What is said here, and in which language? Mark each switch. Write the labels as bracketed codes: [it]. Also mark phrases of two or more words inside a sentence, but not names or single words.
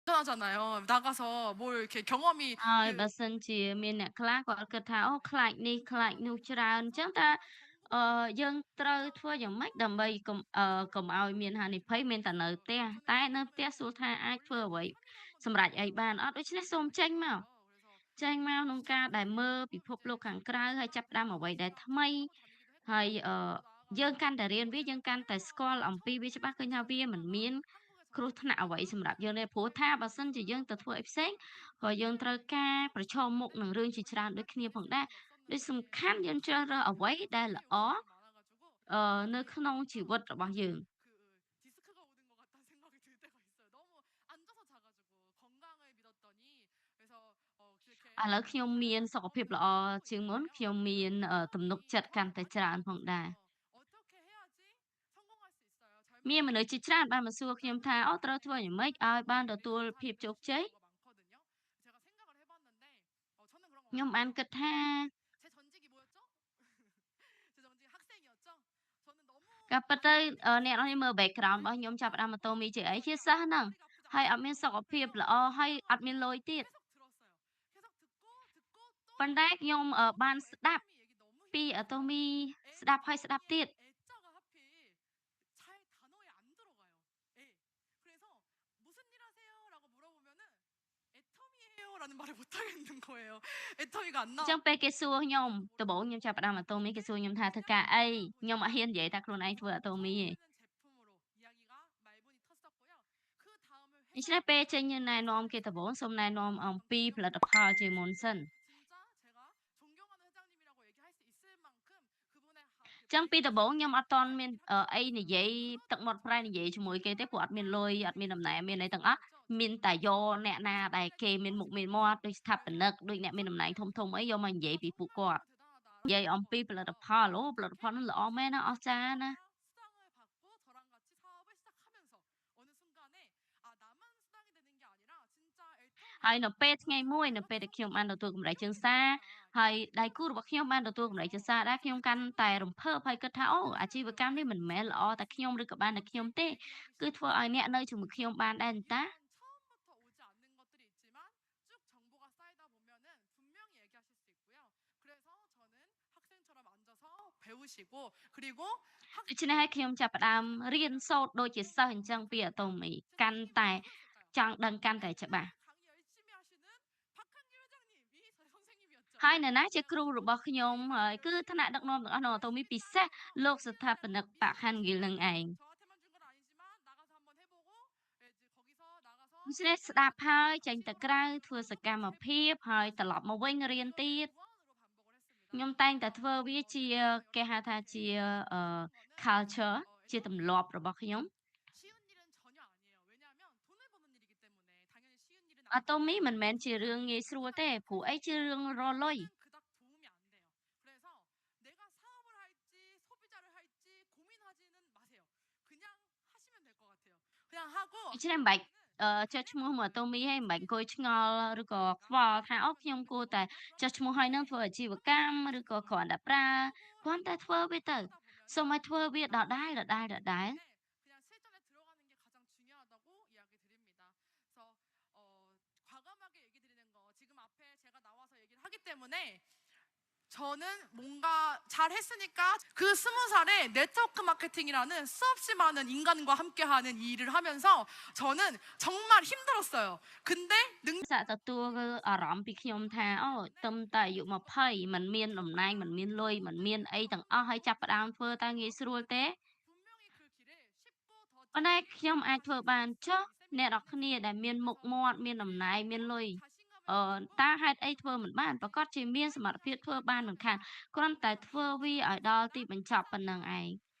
[ko] 하잖아요. 나가서 뭘 이렇게 경험이 [km] ហើយបើ [ko] 그 [km] សិនជាមានអ្នកខ្លះគាត់គិតថាអូខ្លាចនេះខ្លាចនោះច្រើនអញ្ចឹងតើយើងត្រូវធ្វើយ៉ាងម៉េចដើម្បីកុំឲ្យមានហានិភ័យមានតែនៅផ្ទះ តែនៅផ្ទះសួរថាអាចធ្វើអ្វីសម្រាប់អីបានអត់ដូច្នេះសូមចេញមកក្នុងការដែលមើលពិភពលោកខាងក្រៅហើយចាប់ផ្ដើមអ្វីដែលថ្មីហើយយើងកាន់តែរៀនវាយើងកាន់តែស្គាល់អំពីវាច្បាស់ឃើញថាវាមិនមានគ្រោះថ្នាក់អ្វីសម្រាប់យើងទេព្រោះថាបើសិនជាយើងទៅធ្វើអីផ្សេង ក៏យើងត្រូវការប្រឈមមុខនឹងរឿងជាច្រើនដូចគ្នាផងដែរដូចសំខាន់យើងជ្រើសរើសអ្វីដែលល្អនៅក្នុងជីវិតរបស់យើង [ko] 그 디스크가 오는 것 같다는 생각이 들 때가 있어요. 너무 앉아서 자 가지고 건강을 믿었더니 그래서 그렇게 [km] ឥឡូវខ្ញុំមានសុខភាពល្អជាងមុនខ្ញុំមានទំនុកចិត្តកាន់តែច្រើនផងដែរ [ko] 어떻게 해야지 성공할 수 있어요? 젊은 [km] មានមនុស្សជាច្រើនបានមកសួរខ្ញុំថាអូត្រូវធ្វើយ៉ាងម៉េចឲ្យបានទទួលភាពជោគជ័យ [ko] 그런 거 많거든요. 제가 생각을 해봤는데 저는 그런 거 [km] ខ្ញុំបានគិតថា [ko] 제 전직이 뭐였죠? 제 전직 학생이었죠. 저는 너무 [km] ការពិតទៅអ្នកនរនេះមើល background របស់ខ្ញុំចាប់ផ្ដើមម៉ូតូមីជាអីជាសិស្សហ្នឹង [ko] 허리가 아프지 [km] ហើយអត់ [ko] 않았어요. [km] មានសុខភាពល្អហើយអត់មានលុយទៀត [ko] 계속 들었어요. 계속 듣고 또 [km] ប៉ុន្តែខ្ញុំបានស្ដាប់ [ko] 애터미 얘기 너무 [km] ពីអាតូមី [ko] 힘들었어요. [km] ស្ដាប់ហើយស្ដាប់ទៀត [ko] 애터미의 애자가 하필 잘 단어에 안 들어가요. 애. 그래서 무슨 일 하세요라고 물어보면은 애터미예요라는 말을 못 하겠는 거예요. 애터미가 안 [km] អញ្ [ko] 나와. [km] ចឹងពេលគេសួរខ្ញុំដំបូងខ្ញុំចាប់ផ្ដើមអាតូមីគេសួរខ្ញុំថាធ្វើការអីខ្ញុំអត់ហ៊ាននិយាយថាខ្លួនឯងធ្វើអាតូមីទេ [ko] 처음 쓰는 제품으로 이야기가 말문이 텄었고요. 그 다음을 [km] ដូច្នេះ [ko] 회사를 [km] ពេលចេញណែនាំគេដំបូងសូមណែនាំអំពីផលិតផលជាមុនសិន [ko] 진짜 제가 존경하는 회장님이라고 얘기할 수 있을 만큼 그분의 [km] អញ្ចឹងពីដំបូងខ្ញុំអត់ទាន់មានអីនិយាយទឹកមាត់ប្រៃនិយាយជាមួយគេទេព្រោះអត់មានលុយអត់មានតំណែងមានអីទាំងអស់មានតែយកអ្នកណាដែលគេមានមុខមានមាត់ដូចស្ថាបនិកដូចអ្នកមានតំណែងធំៗអីយកមកនិយាយពីពួកគាត់ [ko] 정말 대단하다라고 [km] និយាយអំពីផលិតផលអូផលិតផលនោះល្អមែនណាអស្ចារ្យណា [ko] 회사가 수당을 받고 저랑 같이 사업을 시작하면서 어느 순간에 아 나만 수당이 되는 게 아니라 진짜 [km] ហើយនៅ [ko] 애터미가 [km] ពេលថ្ងៃមួយនៅពេលដែលខ្ញុំបានទទួលកម្រៃជើងសារហើយដៃគូរបស់ខ្ញុំបានទទួលកម្រៃជើងសារដែរខ្ញុំកាន់តែរំភើបហើយគិតថាអូអាជីវកម្មនេះមិនមែនល្អតែខ្ញុំឬក៏បានតែខ្ញុំទេ [ko] 얘기를 하기 [km] គឺធ្វើឲ្យ [ko] 시작하면서 [km] អ្នកនៅជាមួយខ្ញុំបានដែរតា [ko] 물론 처음부터 오지 않는 것들이 있지만 쭉 정보가 쌓이다 보면은 분명히 얘기하실 수 있고요. 그래서 저는 학생처럼 앉아서 배우시고 그리고 [km] ដូច្នេះហើយខ្ញុំចាប់ផ្ដើមរៀនសូត្រដូចជាសិស្សអញ្ចឹងពីអាតូមី [ko] 제 [km] កាន់ [ko] 선생님이 [km] តែច [ko] 누구였을까요? [km] ង់ដឹងកាន់តែច្បាស់ [ko] 강의 열심히 하시는 박한길 회장님이 제 선생님이었죠. [km] ហើយនរណាជាគ្រូរបស់ខ្ញុំហើយគឺថ្នាក់ដឹកនាំទាំងអស់ក្នុងអាតូមីពិសេសលោកស្ថាបនិកប៉ាក់ហាន់ហ្គីលនឹងឯង [ko] 저한테만 준 건 아니지만 나가서 한번 해보고 예, 이제 거기서 나가서 [km] ដូច្នេះស្ដាប់ហើយចេញទៅក្រៅធ្វើសកម្មភាពហើយត្រឡប់មកវិញរៀនទៀត [ko] 무한으로 반복을 했습니다. [km] ខ្ញុំតែងតែធ្វើវាជាគេហៅថាជាអឺ culture ជាទម្លាប់របស់ខ្ញុំ [ko] 쉬운 일은 전혀 아니에요. 왜냐하면 돈을 버는 일이기 때문에 당연히 쉬운 일은 [km] អាតូ [ko] 아니고 [km] មីមិនមែនជារឿងងាយស្រួលទេព្រោះអីជារឿងរលុយ [ko] 돈은 그닥 도움이 안 돼요. 그래서 내가 사업을 할지 소비자를 할지 고민하지는 마세요. 그냥 하시면 될 것 같아요. 그냥 하고 [km] ដូច្នេះមិនបាច់ចុះឈ្មោះមកអាតូមីហើយមិនបាច់អង្គុយឆ្ងល់ឬក៏ខ្វល់ថាអូខ្ញុំគួរតែចុះឈ្មោះហើយនឹងធ្វើអាជីវកម្មឬក៏គ្រាន់តែប្រើគ្រាន់តែធ្វើវាទៅសូមឲ្យធ្វើវាដដែលៗៗ [ko] 그냥 실전에 들어가는 게 가장 중요하다고 이야기 드립니다. 그래서 과감하게 얘기 드리는 거 지금 앞에 제가 나와서 얘기를 하기 때문에 저는 뭔가 잘 했으니까 그 20살에 네트워크 마케팅이라는 수없이 많은 인간과 함께하는 이 일을 하면서 저는 정말 힘들었어요. 근데 [km] សាក់ទទួលអារម្មណ៍ពីខ្ញុំថាអូទឹមតែអាយុ20មិនមានតំណែងមិនមានលុយមិនមានអីទាំងអស់ហើយចាប់ផ្ដើមធ្វើតើងាយស្រួលទេ [ko] 분명히 그 길을 쉽고 더 [km] ប៉ុន្តែ [ko] 짧게 [km] ខ្ញុំអាចធ្វើបានចុះ [ko] 이 [km] អ្នកនរគ្នាដែលមានមុខមាត់មានតំណែងមានលុយ [ko] 자신감을 가지고 [km] តើហេតុអីធ្វើមិនបានប្រកាសជាមានសមត្ថភាពធ្វើបានមិនខានគ្រាន់តែធ្វើវាឲ្យដល់ទីបញ្ចប់ប៉ុណ្ណឹងឯង